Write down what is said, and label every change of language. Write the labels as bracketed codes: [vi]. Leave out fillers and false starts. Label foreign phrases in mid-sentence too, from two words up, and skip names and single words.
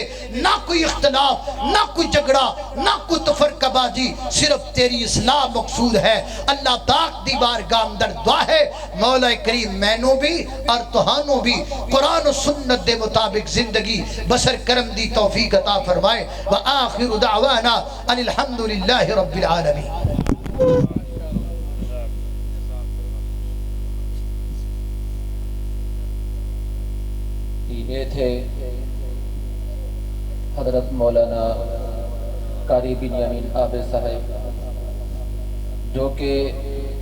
[ur] نہ کوئی اختلاف، نہ کوئی جھگڑا، نہ کوئی تفرقہ بازی، صرف تیری اصلاح مقصود ہے. [pa] اللہ تاک دی بارگاہ اندر دعا ہے، مولا کریم مینوں بھی اور تہانوں بھی قرآن اور سنت دے مطابق زندگی بسر کرم دی توفیق عطا فرمائے. [ar] وآخر دعوانا أن الحمد لله رب العالمين. [ur] یہ تھے حضرت مولانا قاری بن یامین عابد صاحب، جو کہ